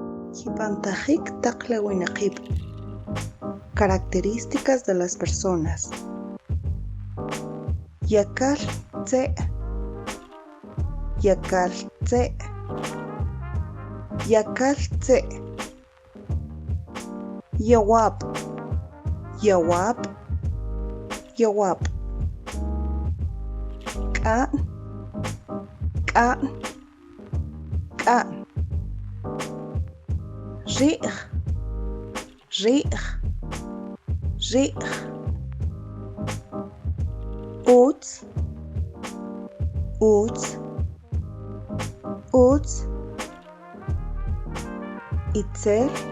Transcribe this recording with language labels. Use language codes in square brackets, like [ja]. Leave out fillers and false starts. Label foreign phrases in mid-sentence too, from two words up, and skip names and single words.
[cak] Hipantajik taqlawinaqib. [es] Características de las personas. [cak] Yakal tse. Yakal tse. Yakal tse. Yawap. Yawap. Yawap. K'an. K'an. K'an. Ri'j. Ri'j. Ri'j. Utz. Utz. Utz. Itzel.